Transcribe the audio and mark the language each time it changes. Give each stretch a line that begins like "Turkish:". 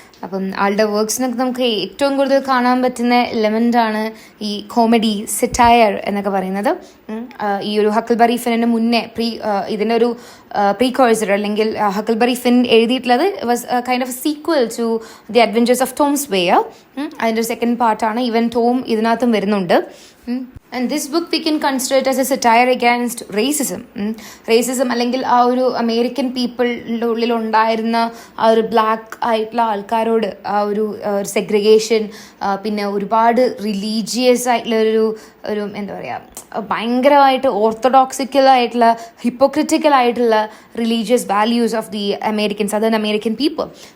Malayalam: അപ്പം ആളുടെ വർക്ക്സിനൊക്കെ നമുക്ക് ഏറ്റവും കൂടുതൽ കാണാൻ പറ്റുന്ന എലമെൻ്റാണ് ഈ കോമഡി സിറ്റയർ എന്നൊക്കെ പറയുന്നത്. ഈ ഒരു ഹക്കിൾബറി ഫിന്നിന് മുന്നേ ഇതിൻ്റെ ഒരു പ്രീകോഴ്സർ അല്ലെങ്കിൽ ഹക്കിൾബറി ഫിൻ എഴുതിയിട്ടുള്ളത്
English: Was kind of sequel to the adventures of Tom Sawyer.
Malayalam: അതിൻ്റെ ഒരു സെക്കൻഡ് പാർട്ടാണ്. ഈവൻ ടോം ഇതിനകത്തും വരുന്നുണ്ട്.
English: And this book we can consider it as a satire against racism.
Malayalam: Racism അല്ലെങ്കിൽ ആ ഒരു അമേരിക്കൻ പീപ്പിളിൻ്റെ ഉള്ളിലുണ്ടായിരുന്ന ആ ഒരു ബ്ലാക്ക് ആയിട്ടുള്ള ആൾക്കാരോട് ആ ഒരു സെഗ്രിഗേഷൻ, പിന്നെ ഒരുപാട് റിലീജിയസ് ആയിട്ടുള്ള ഒരു എന്താ പറയുക, ഭയങ്കരമായിട്ട് ഓർത്തഡോക്സിക്കലായിട്ടുള്ള ഹിപ്പോക്രിറ്റിക്കലായിട്ടുള്ള
English: Religious values of the southern American people.